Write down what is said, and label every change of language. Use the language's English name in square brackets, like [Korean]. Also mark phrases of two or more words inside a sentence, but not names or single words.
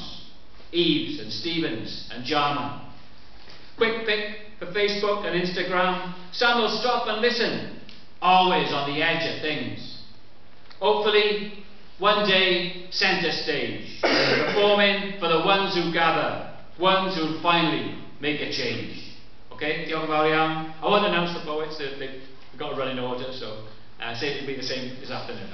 [English] Eves and Stevens and Jarman. Quick pick for Facebook and Instagram. Some will stop and listen, always on the edge of things. Hopefully, one day, centre stage, performing for the ones who gather, ones who'll finally make a change. [Welsh] Okay, diolch yn fawr iawn. [English] I won't announce the poets, they've got to run in order, so say it'll be the same this afternoon.